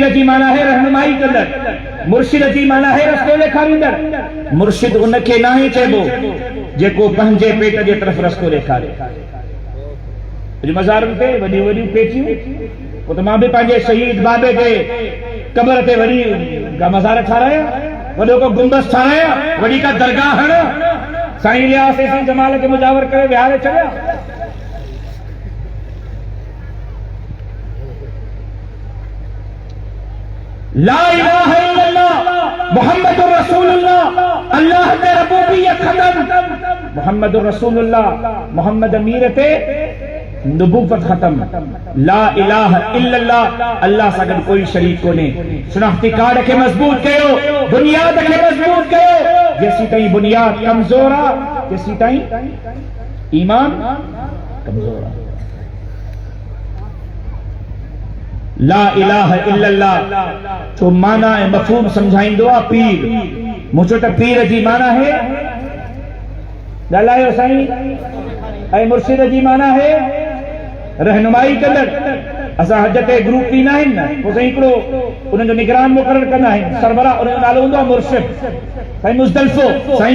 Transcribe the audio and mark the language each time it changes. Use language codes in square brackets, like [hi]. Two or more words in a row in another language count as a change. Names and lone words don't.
[sd] जी माना है रहनुमाई कंदड़ मुर्शिद जी माना है रस्तो ॾेखारींदड़ मुर्शिद उनखे नाहे चइबो जेको पंहिंजे पेट जे तरफ़ रस्तो ॾेखारे अॼु मज़ारुनि ते वॾियूं वॾियूं पेटियूं पोइ त मां बि पंहिंजे शहीद बाबे जे कबर ते वॾी का मज़ार ठाराया वॾो को गुंबस ठाराया वॾी का दरगाह हण साईं इलियास साईं जमाल खे मुजावर करे विहारे छॾिया [ar] لا إله إلا الله محمد رسول الله [sd] अल्लाह ते रबूबियत खत्म [ar] محمد رسول الله [sd] मोहम्मद मीर ते नबूवत खत्म [ar] لا إله إلا الله [sd] अल्लाह सां गॾु कोई शरीक कोन्हे शनाख्ती कार्ड खे मज़बूत कयो बुनियाद खे मज़बूत कयो जेसी ताईं बुनियाद कमज़ोर आहे तेसी ताईं ईमान कमज़ोर आहे [ar] لا إله إلا الله [sd] तो माना ऐं मफ़हूम समझाईंदो आहे पीर मुंहिंजो त पीर जी माना है ॻाल्हायो साईं ऐं मुर्शिद जी माना है रहनुमाई कंदड़ असां हज ते ग्रुप ॾींदा आहिनि न पोइ साईं हिकिड़ो उन्हनि जो निगरान मुक़ररु कंदा आहिनि सरबराह उनजो नालो हूंदो आहे मुर्शिद साईं मुज़दलिफ़ो साईं